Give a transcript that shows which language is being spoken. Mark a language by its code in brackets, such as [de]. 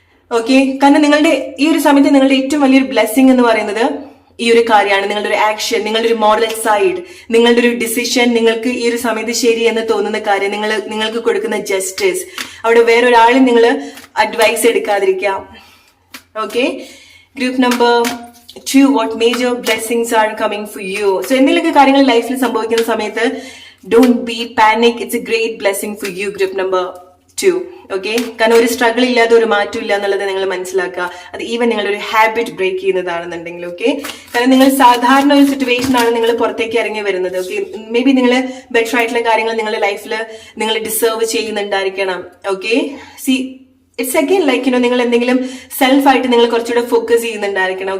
[ml] Okay, കാരണം നിങ്ങളുടെ ഈ ഒരു സമയത്ത് നിങ്ങളുടെ ഏറ്റവും വലിയൊരു ബ്ലെസ്സിങ് എന്ന് പറയുന്നത് ഈ ഒരു കാര്യമാണ്. നിങ്ങളുടെ ഒരു ആക്ഷൻ, നിങ്ങളുടെ ഒരു മോറൽ സൈഡ്, നിങ്ങളുടെ ഒരു ഡിസിഷൻ, നിങ്ങൾക്ക് ഈ ഒരു സമയത്ത് ശരി എന്ന് തോന്നുന്ന കാര്യം, നിങ്ങൾക്ക് കൊടുക്കുന്ന ജസ്റ്റിസ്, അവിടെ വേറൊരാളും നിങ്ങൾ advice എടുക്കാതിരിക്കാം. Okay, [en] Group number 2, what major blessings are coming for you? So [ml] എന്തെങ്കിലുമൊക്കെ കാര്യങ്ങൾ ലൈഫിൽ സംഭവിക്കുന്ന സമയത്ത് [en] don't be panic, it's a great blessing for you, group number 2. [ml] Okay, കാരണം ഒരു സ്ട്രഗിൾ ഇല്ലാതെ ഒരു മാറ്റം ഇല്ല എന്നുള്ളത് നിങ്ങൾ മനസ്സിലാക്കുക. അത് ഈവൻ നിങ്ങളൊരു ഹാബിറ്റ് ബ്രേക്ക് ചെയ്യുന്നതാണെന്നുണ്ടെങ്കിൽ. ഓക്കെ, കാരണം നിങ്ങൾ സാധാരണ ഒരു സിറ്റുവേഷൻ ആണ് നിങ്ങൾ പുറത്തേക്ക് ഇറങ്ങി വരുന്നത്. ഓക്കെ, മേ ബി നിങ്ങൾ ബെറ്റർ ആയിട്ടുള്ള കാര്യങ്ങൾ നിങ്ങളുടെ ലൈഫിൽ നിങ്ങൾ deserve ചെയ്യുന്നുണ്ടായിരിക്കണം. Okay, [en] see it's again like [ml] നിങ്ങൾ എന്തെങ്കിലും സെൽഫായിട്ട് നിങ്ങൾ കുറച്ചുകൂടെ ഫോക്കസ് ചെയ്യുന്നുണ്ടായിരിക്കണം.